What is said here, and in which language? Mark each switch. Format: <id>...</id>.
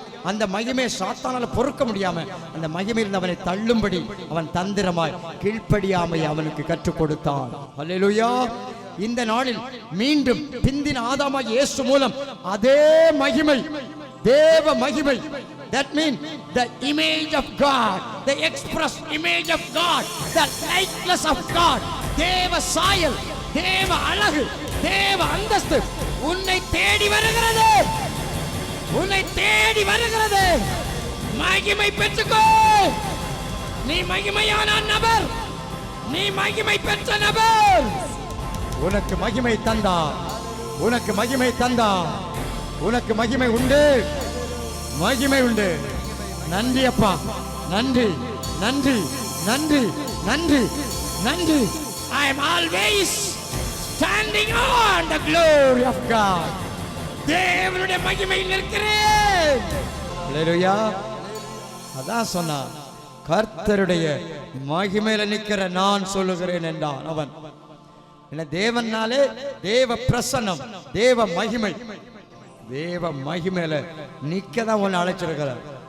<ta>அந்த மகிமை சாத்தானால பொறுக்க முடியாம அந்த மகிமையில் அவனை தள்ளும்படி அவன் தந்திரமாய் கீழ்ப்படியாமை அவனுக்கு கற்றுக் கொடுத்தான். அல்லேலூயா. இந்த நாளில் மீண்டும் பிந்தின ஆதாமாகிய இயேசு மூலம் அதே மகிமை, தேவ மகிமை,</ta> <en>That means the image of God, the express image of God, the likeness of God.</en> <ta>தேவ சாயல், தேவ அழகு, தேவ அந்தஸ்து உன்னை தேடி வருகிறது. உன்னை தேடி வருகிறது. மகிமை பெற்றுக்கோ. நீ மகிமையான நபர். நீ மகிமை பெற்ற நபர். உனக்கு மகிமை தந்தா. உனக்கு மகிமை தந்தா. உனக்கு மகிமை உண்டு. மகிமை உண்டு. நன்றி அப்பா. நன்றி நன்றி நன்றி நன்றி நன்றி.</ta> <en>I am always standing on the glory of God.</en> <ta>தேவனுடைய மகிமையில் நிற்கிறேன். ஹல்லேலூயா. அதான் சொன்னான், கர்த்தருடைய மகிமையில நிற்கிற நான் சொல்லுகிறேன் என்றான் அவன். என்ன தேவனாலே தேவ பிரசன்னம், தேவ மகிமை, தேவ மகிமையில நிக்கதான் உன்னை அழைச்சிருக்கிறார்.</ta>